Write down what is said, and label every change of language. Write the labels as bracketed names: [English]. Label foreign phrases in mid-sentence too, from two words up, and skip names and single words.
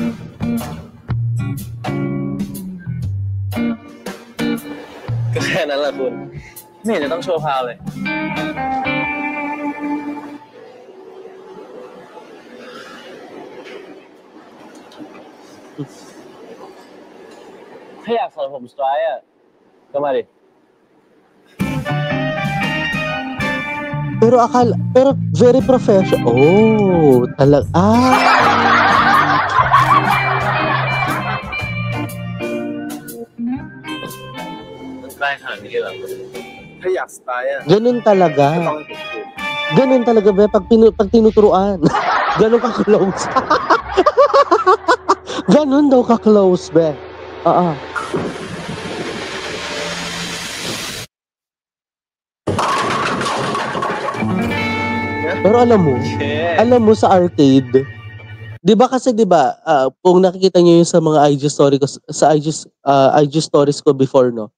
[Thai] ก็แค่นั้นแหละคุณไม่เห็นจะต้องโชว์พาวเลยถ้าอยากสอนผมสไตร์อ่ะก็มาดิ [English] Pero very professional. [Filipino] Oh, talag. Ah. [Thai] มันใกล้ขนาดนี้เลยเหรอ ถ้าอยากสไตล์อ่ะ [Filipino] Ganun [Thai] ก็ [Filipino] talaga. [Thai] ต้องให้ผมคุย [Filipino] Ganun talaga, be, pag tinuturuan. Ganun ka close. Ganun daw ka close, be. Oo. Pero alam mo sa arcade, 'di ba kasi 'di ba, kung nakikita niyo yung sa mga [English] IG story [Filipino] ko [English] IG stories [Filipino] ko before, no.